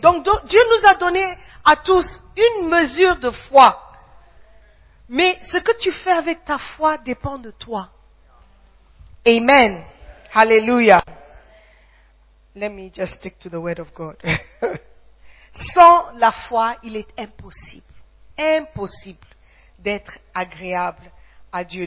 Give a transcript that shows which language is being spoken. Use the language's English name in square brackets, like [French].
[French] Donc, Dieu nous a donné à tous une mesure de foi. Mais ce que tu fais avec ta foi dépend de toi. Amen. Hallelujah. [English] Let me just stick to the word of God. [French] Sans la foi, il est impossible. Impossible d'être agréable à Dieu.